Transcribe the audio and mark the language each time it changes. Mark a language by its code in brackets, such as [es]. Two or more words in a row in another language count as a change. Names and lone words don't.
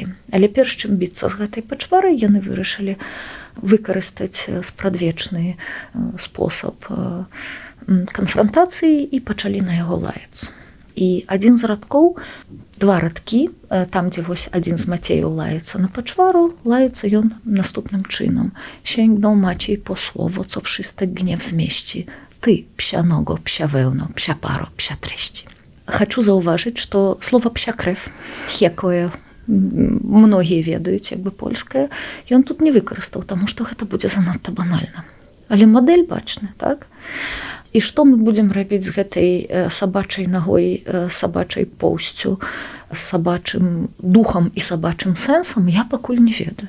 [be] Але перш чым біцца з гэтай пачварай, яны вырашылі выкарыстаць спрадвечны спосаб канфрантацыі і пачалі на яго лаяцца. І адзін з радкоў, два радкі, там, дзе вось адзін з Мацеяў лаецца на пачвару, лаецца ён наступным чынам. [pl] Sięgnął Maciej po słowo, co wszystek gniew zmieści. Ty, psia nogo, psia wełno, psia paro, psia treści. [be] Хачу заўважыць, што слова [pl] «psia krew», [be] якое многія ведаюць, як бы польскае, ён тут не выкарыстаў, таму што гэта будзе занадта банальна. Але мадэль бачна, так? І што мы будзем рабіць з гэтай сабачай нагой, сабачай поўсцю, сабачым духам і сабачым сэнсам, я пакуль не ведаю.